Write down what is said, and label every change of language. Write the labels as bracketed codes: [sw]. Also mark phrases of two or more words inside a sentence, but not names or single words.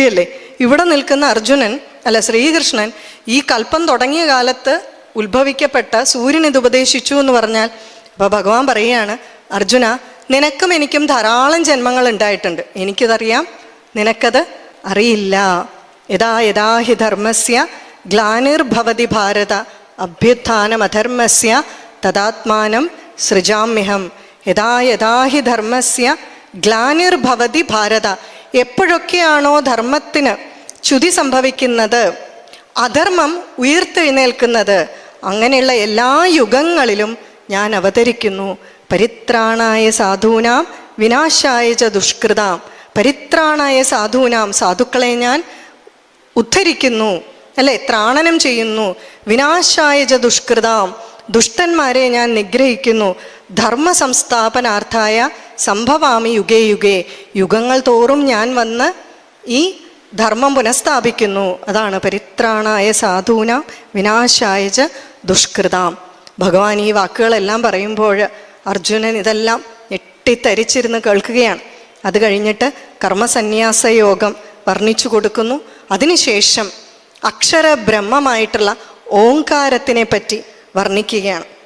[ml] ഇവിടെ നിൽക്കുന്ന അർജുനൻ, അല്ല ശ്രീകൃഷ്ണൻ, ഈ കൽപ്പം തുടങ്ങിയ കാലത്ത് ഉത്ഭവിക്കപ്പെട്ട സൂര്യൻ ഇത് ഉപദേശിച്ചു എന്ന് പറഞ്ഞാൽ, അപ്പോൾ ഭഗവാൻ പറയുകയാണ്, അർജുന, നിനക്കും എനിക്കും ധാരാളം ജന്മങ്ങൾ ഉണ്ടായിട്ടുണ്ട്, എനിക്കതറിയാം, നിനക്കത് അറിയില്ല. [sa] यथा यथा हि धर्मस्य ग्लानिर्भवति भारत अभ्युत्थानमधर्मस्य तदात्मानं सृजाम्यहम्. यथा यथा हि धर्मस्य ग्लानिर्भवति भारत. [ml] എപ്പോഴൊക്കെയാണോ ധർമ്മത്തിന് ച്യുതി സംഭവിക്കുന്നത്, അധർമ്മം ഉയർത്തെഴുന്നേൽക്കുന്നത്, അങ്ങനെയുള്ള എല്ലാ യുഗങ്ങളിലും ഞാൻ അവതരിക്കുന്നു. [sa] परित्राणाय साधूनां विनाशाय च दुष्कृताम्. परित्राणाय साधूनाम्, [ml] സാധുക്കളെ ഞാൻ ഉദ്ധരിക്കുന്നു, അല്ലെ, ത്രാണനം ചെയ്യുന്നു. [sa] विनाशाय च दुष्कृताम्, [ml] ദുഷ്ടന്മാരെ ഞാൻ നിഗ്രഹിക്കുന്നു. [sa] धर्म संस्थापनार्थाय सम्भवामि युगे युगे. [ml] യുഗങ്ങൾ തോറും ഞാൻ വന്ന് ഈ ധർമ്മം പുനഃസ്ഥാപിക്കുന്നു. അതാണ് [sa] परित्राणाय साधूनां विनाशाय च दुष्कृताम्. [ml] ഭഗവാൻ ഈ വാക്കുകളെല്ലാം പറയുമ്പോൾ അർജുനൻ ഇതെല്ലാം ഞെട്ടിത്തരിച്ചിരുന്ന് കേൾക്കുകയാണ്. അത് കഴിഞ്ഞിട്ട് കർമ്മസന്യാസ യോഗം വർണ്ണിച്ചു കൊടുക്കുന്നു. അതിനുശേഷം അക്ഷരബ്രഹ്മമായിട്ടുള്ള ഓംകാരത്തിനെ പറ്റി വർണ്ണിക്കുകയാണ്.